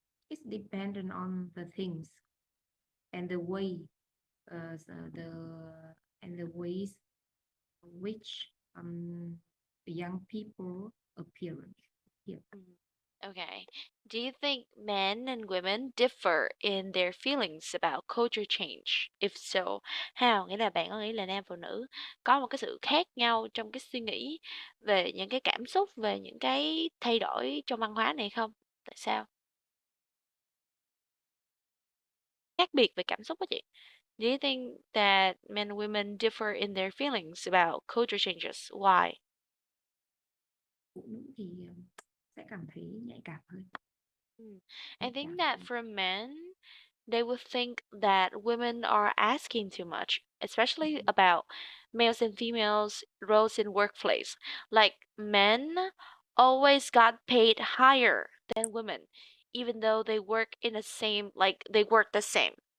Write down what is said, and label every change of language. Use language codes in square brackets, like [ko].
[en] It's dependent on the things and the way, so the ways which young people appearance. Yeah. Mm. Okay. Do you think men and women differ in their feelings about culture change? If so, how? [vi] Nghĩa là bạn có nghĩ là nam phụ nữ có một cái sự khác nhau trong cái suy nghĩ về những cái cảm xúc, về những cái thay đổi trong văn hóa này không? Tại sao? Khác biệt về cảm xúc đó chị. [en] Do you think that men and women differ in their feelings about culture changes? Why? [vi] Phụ nữ thì sẽ cảm thấy nhạy cảm hơn, [en] Mm. I [vi] nhạy [en] think [vi] cảm [en] that [vi] hơn. [en] for men, they would think that women are asking too much, especially Mhm. about males and females roles in workplace. Like men always got paid higher than women, even though they work in the same, like they work the same.